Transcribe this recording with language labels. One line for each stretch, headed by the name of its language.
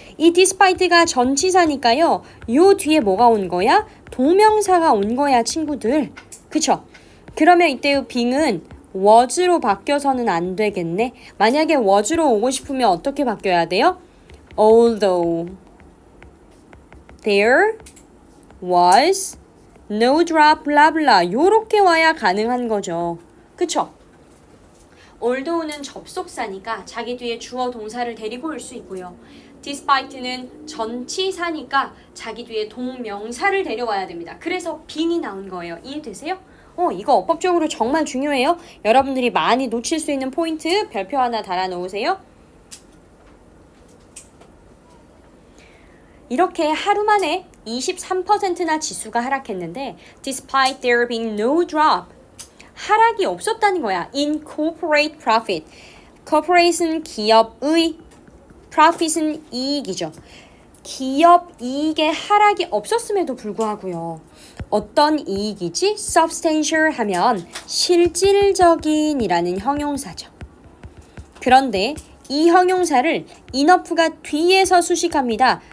Korean: 이 despite가 전치사니까요. 요 뒤에 뭐가 온 거야? 동명사가 온 거야, 친구들. 그쵸? 그러면 이때 being은 was로 바뀌어서는 안 되겠네. 만약에 was로 오고 싶으면 어떻게 바뀌어야 돼요?
English: Although there was no drop blah blah
Korean: 요렇게 와야 가능한 거죠. 그쵸? although는 접속사니까 자기 뒤에 주어 동사를 데리고 올 수 있고요. despite는 전치사니까 자기 뒤에 동명사를 데려와야 됩니다. 그래서 being이 나온 거예요. 이해되세요? 이거 어법적으로 정말 중요해요. 여러분들이 많이 놓칠 수 있는 포인트 별표 하나 달아 놓으세요. 이렇게 하루 만에 23%나 지수가 하락했는데
English: despite there being no drop
Korean: 하락이 없었다는 거야.
English: in corporate profit
Korean: corporate은 기업의 profit은 이익이죠. 기업 이익의 하락이 없었음에도 불구하고요. 어떤 이익이지? substantial 하면 실질적인이라는 형용사죠. 그런데 이 형용사를 enough가 뒤에서 수식합니다.